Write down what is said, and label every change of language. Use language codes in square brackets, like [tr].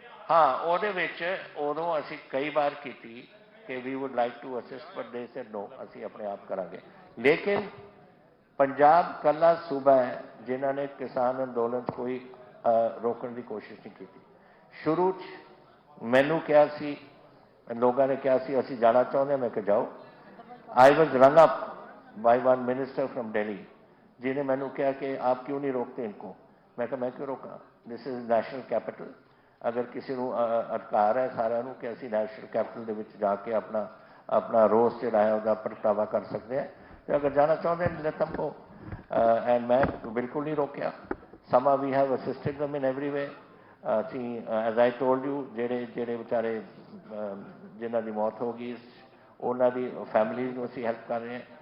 [pa] ਹਾਂ, ਉਹਦੇ ਵਿੱਚ ਉਦੋਂ ਅਸੀਂ ਕਈ ਵਾਰ ਕੀਤੀ ਕਿ [en] we would like to assist, but they said no, [pa] ਅਸੀਂ ਆਪਣੇ ਆਪ ਕਰਾਂਗੇ। ਲੇਕਿਨ ਪੰਜਾਬ ਕੱਲਾ ਸੂਬਾ ਹੈ ਜਿਨ੍ਹਾਂ ਨੇ ਕਿਸਾਨ ਅੰਦੋਲਨ 'ਚ ਕੋਈ ਰੋਕਣ ਦੀ ਕੋਸ਼ਿਸ਼ ਨਹੀਂ ਕੀਤੀ। ਸ਼ੁਰੂ 'ਚ ਮੈਨੂੰ ਕਿਹਾ ਸੀ, ਲੋਕਾਂ ਨੇ ਕਿਹਾ ਸੀ ਅਸੀਂ ਜਾਣਾ ਚਾਹੁੰਦੇ, ਮੈਂ ਕਿਹਾ ਜਾਓ। [en] I was rung up by one minister from Delhi [hi] जिन्हें मैंने कहा कि आप क्यों नहीं रोकते इनको। मैं कहा मैं क्यों रोका, [en] This is national capital. [hi] अगर किसी को अधिकार है सारे कि असी नैशनल कैपिटल के जाके अपना रोस जोड़ा है वह प्रगटावा कर सकते हैं। तो अगर जाना चाहते हैं [en] Let them go. [hi] and मैं बिल्कुल नहीं रोकिया. [en] Somehow we have assisted them in every way. As I told you, [pa] ਜਿਹੜੇ ਵਿਚਾਰੇ ਜਿਨ੍ਹਾਂ ਦੀ ਮੌਤ ਹੋ ਗਈ, ਉਹਨਾਂ ਦੀ ਫੈਮਿਲੀਜ਼ ਨੂੰ ਅਸੀਂ ਹੈਲਪ ਕਰ ਰਹੇ ਹਾਂ.